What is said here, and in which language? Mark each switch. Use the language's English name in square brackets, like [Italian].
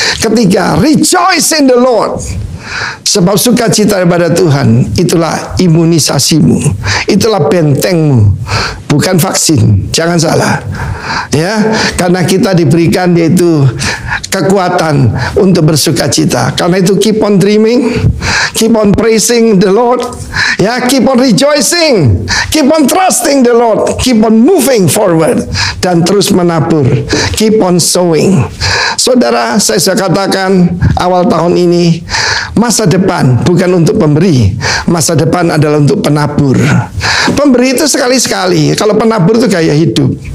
[Indonesian] Ketiga, [English] rejoice in the Lord. [Indonesian] Sebab sukacita daripada Tuhan itulah imunisasimu, itulah bentengmu, bukan vaksin. Jangan salah, ya, karena kita diberikan yaitu kekuatan untuk bersukacita. Karena itu [English] keep on dreaming, keep on praising the Lord, ya, keep on rejoicing, keep on trusting the Lord, keep on moving forward, [Indonesian] dan terus menabur, [English] keep on sowing. [Indonesian] Saudara, saya katakan awal tahun ini, masa depan bukan untuk pemberi, masa depan adalah untuk penabur. Pemberi itu sekali-sekali, kalau penabur itu gaya hidup.